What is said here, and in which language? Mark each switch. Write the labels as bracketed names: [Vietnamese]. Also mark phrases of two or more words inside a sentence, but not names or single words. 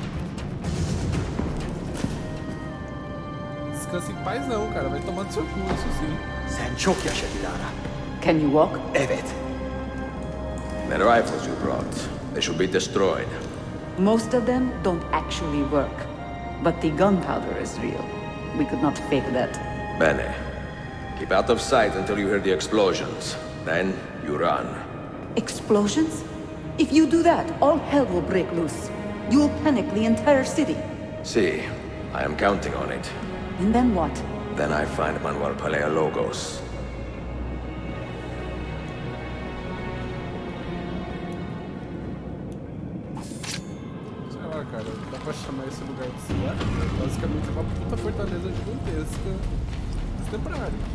[Portuguese] Descansa em paz não, cara. Vai tomar do seu cu, isso sim. [Turkish] Sen çok yaşadılar. [English] Can you walk? Evet. The rifles you brought, they should be destroyed. Most of them don't actually work. But the gunpowder is real. We could not fake that. Bene. Keep out of sight until you hear the explosions. Then you run. Explosions? If you do that, all hell will break loose. You will panic the entire city. See, I am counting on it. And then what? Then I find Manuel Paleologos. [Portuguese] Sei lá, cara. Dá pra chamar esse lugar de cidade. Basicamente é uma puta fortaleza gigantesca. Temporário.